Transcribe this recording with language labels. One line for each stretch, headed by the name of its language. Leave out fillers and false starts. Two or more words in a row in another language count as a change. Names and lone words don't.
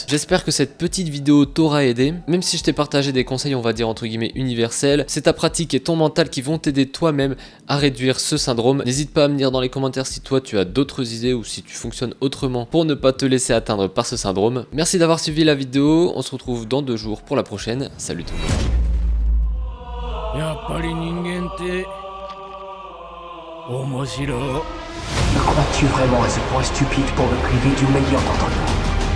French: J'espère que cette petite vidéo t'aura aidé. Même si je t'ai partagé des conseils, on va dire entre guillemets universels, c'est ta pratique et ton mental qui vont t'aider toi-même à réduire ce syndrome. N'hésite pas à me dire dans les commentaires si toi tu as d'autres idées ou si tu fonctionnes autrement pour ne pas te laisser atteindre par ce syndrome. Merci d'avoir suivi la vidéo. On se retrouve dans 2 jours pour la prochaine. Salut tout le monde.
Japanese: やっぱり人間って面白い。
French: Me crois-tu vraiment à ce point stupide pour me priver du meilleur d'entre nous?